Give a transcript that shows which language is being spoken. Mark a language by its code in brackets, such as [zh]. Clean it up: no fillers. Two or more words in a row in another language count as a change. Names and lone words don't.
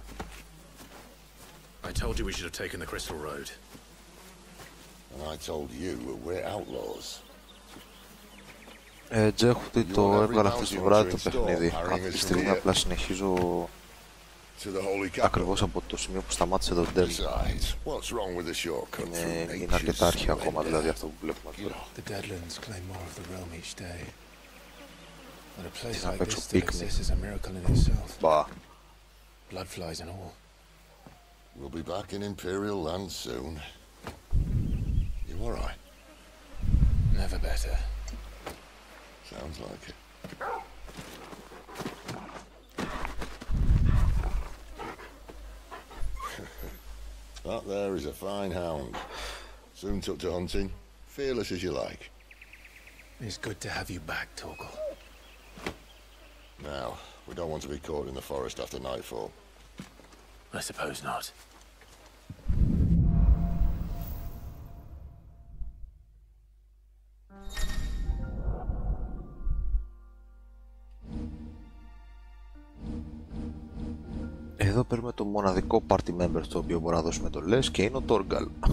[en] I told you we should have taken the Crystal Road. And I told you we're outlaws. [el] Τζέχουτι το έβγαλα χθες το βράδυ το παιχνίδι. Αυτή τη στιγμή απλά συνεχίζω ακριβώς από το σημείο που σταμάτησε το Dell. Είναι αρκετά αρχαία ακόμα, δηλαδή αυτό που βλέπουμε τώρα. Τι να παίξω πίκνη. Μπα. [en] We'll be back in Imperial land soon. You all right? Never better. Sounds like it. That there is a fine hound. Soon took to hunting. Fearless as you like. It's good to have you back, Torgal. Now, we don't want to be caught in the forest after nightfall. I suppose not. [el] Εδώ παίρνουμε το μοναδικό [en] party member [el] στο οποίο μπορούμε να δώσουμε το λες και είναι ο Torgal.